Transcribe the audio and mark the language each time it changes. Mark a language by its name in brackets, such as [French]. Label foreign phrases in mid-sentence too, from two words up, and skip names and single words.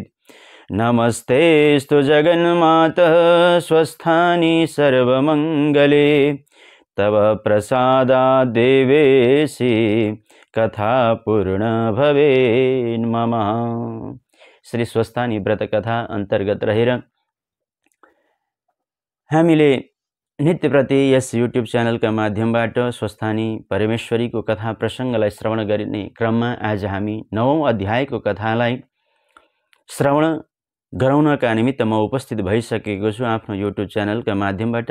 [Sanskrit] नमस्तेऽस्तु जगन्मातः स्वस्थानि सर्वमङ्गले तव प्रसादात् देवेशि कथा पूर्ण भवेत् मम। [Nepali] श्री स्वस्थानी व्रत कथा अन्तर्गत रहेर हामीले नित्यप्रति यस युट्युब च्यानलका माध्यमबाट स्वस्थानी परमेश्वरीको कथा प्रसङ्गलाई श्रवण गर्ने क्रममा आज हामी 9औं अध्यायको कथालाई श्रवण गराउनका निमित्त म उपस्थित भइसकेको छु आफ्नो युट्युब च्यानलका माध्यमबाट।